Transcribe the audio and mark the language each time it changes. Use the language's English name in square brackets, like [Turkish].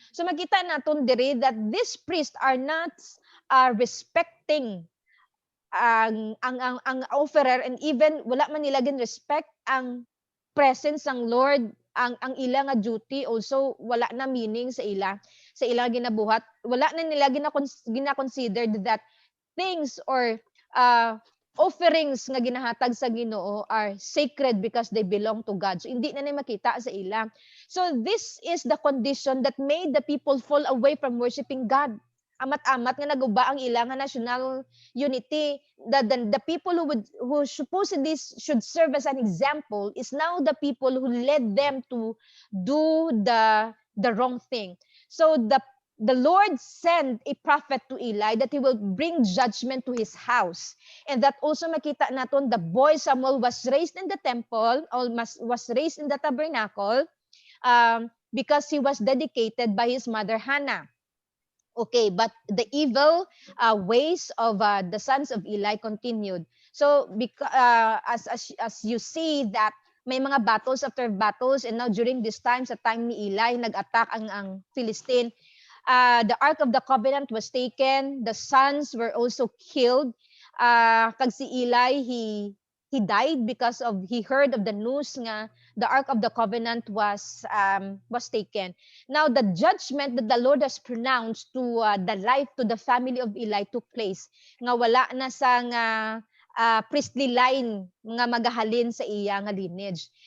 [Hiligaynon] So makita naton diri [English] that these priests are not respecting ang offerer, and even wala man nila gin respect ang presence ng Lord, [Hiligaynon] ang ila nga duty also wala na meaning sa ila ginabuhat, [English] wala na nila gina-considered that things or offerings nga ginahatag sa Ginoo are sacred because they belong to God. [Hiligaynon] So hindi na makita sa ila. [English] So this is the condition that made the people fall away from worshiping God. [Hiligaynon] Amat-amat nga naguba ang ilang national unity. [English] The people who supposedly should serve as an example is now the people who led them to do the wrong thing. So the Lord sent a prophet to Eli that he will bring judgment to his house. And that also [Hiligaynon] makita naton [English] the boy Samuel was raised in the temple, or was raised in the tabernacle, because he was dedicated by his mother Hannah. Okay, but the evil ways of the sons of Eli continued. So as you see that may mga battles after battles, and now during this time, [Hiligaynon] sa time ni Eli, nag-attack ang Philistine. [English] The Ark of the Covenant was taken. The sons were also killed. [Hiligaynon] Kag si Eli, [English] he died because of he heard of the news nga the Ark of the Covenant was taken. Now the judgment that the Lord has pronounced to the life, to the family of Eli took place. [Hiligaynon] Nga wala na sa nga priestly line nga magahalin sa iya nga lineage.